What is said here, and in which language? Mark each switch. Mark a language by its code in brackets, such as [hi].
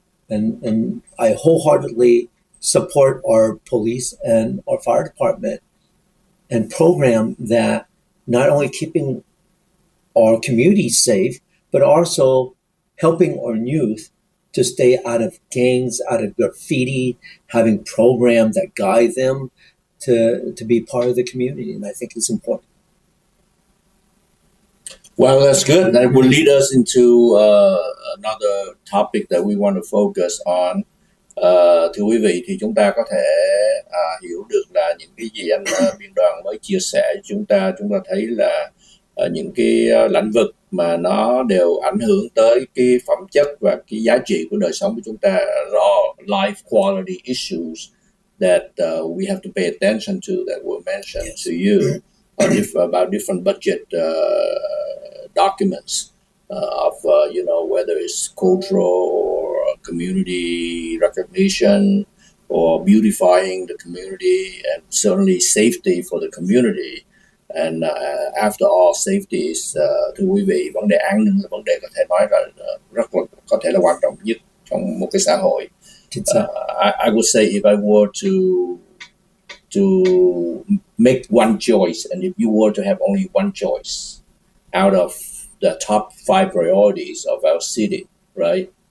[en] And I wholeheartedly support our police and our fire department and program that not only keeping our community safe, but also helping our youth to stay out of gangs, out of graffiti, having programs that guide them to be part of the community. And I think it's important. Well, that's good. That will lead us into another topic that we want to focus on. [vi] Thưa quý vị, thì chúng ta có thể hiểu được là những cái gì anh biên đoàn mới chia sẻ với chúng ta thấy là những cái lĩnh vực mà nó đều ảnh hưởng tới cái phẩm chất và cái giá trị của đời sống của chúng ta, [en] raw life quality issues that we have to pay attention to, that were mentioned to you about different budget documents of whether it's cultural or community recognition or beautifying the community, and certainly safety for the community. And after all, safety is, [vi] thưa quý vị, vấn đề an ninh là vấn đề có thể nói là rất là có thể là quan trọng nhất trong một cái xã hội. [en] I would say if I were to make one choice, and if you were to have only one choice out of the top 5 priorities of our city, right?